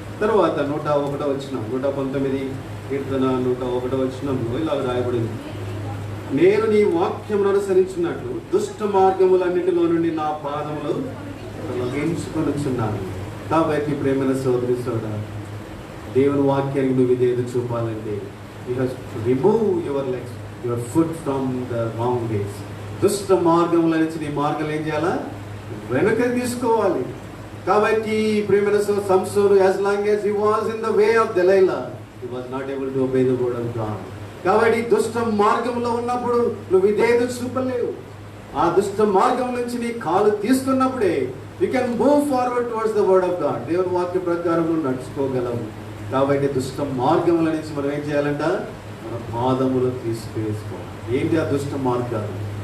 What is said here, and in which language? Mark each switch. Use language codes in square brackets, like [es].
[te] తర్వాత 101వ వచనం, 119 కీర్తన 101వ వచనంలో ఇలా రాయబడింది, నేను నీ వాక్యమును అనుసరించినట్లు దుష్ట మార్గములన్నిటిలో నుండి నా పాదములు తొలగించుకొనుచున్నాను. కాబట్టి ప్రేమైన సోదరి సోదరుడా, దేవుని వాక్యానికి నువ్వు విధేయత చూపాలంటే [en] You have to remove your foot from the wrong ways. [te] దుష్ట మార్గముల నుంచి నీ మార్గాలు ఏం చేయాలా? వెనక తీసుకోవాలి. కాబట్టి ప్రేమైన సంసోను [en] as long as he was in the way of Delilah, he was not able to obey the word of God. [te] కాబట్టి దుష్ట మార్గంలో ఉన్నప్పుడు నువ్వు విధేయత చూపలేవు. ఆ దుష్ట మార్గం నుంచి నీ కాలు తీసుకున్నప్పుడే [en] You can move forward towards the word of God. [te] దేవుని వాక్య ప్రకారం నువ్వు నడుచుకోగలవు. కాబట్టి దుష్ట మార్గముల నుంచి మనం ఏం చేయాలంట? మన పాదములు తీసుకువేసుకోవాలి. ఏంటి ఆ దుష్ట మార్గాలు?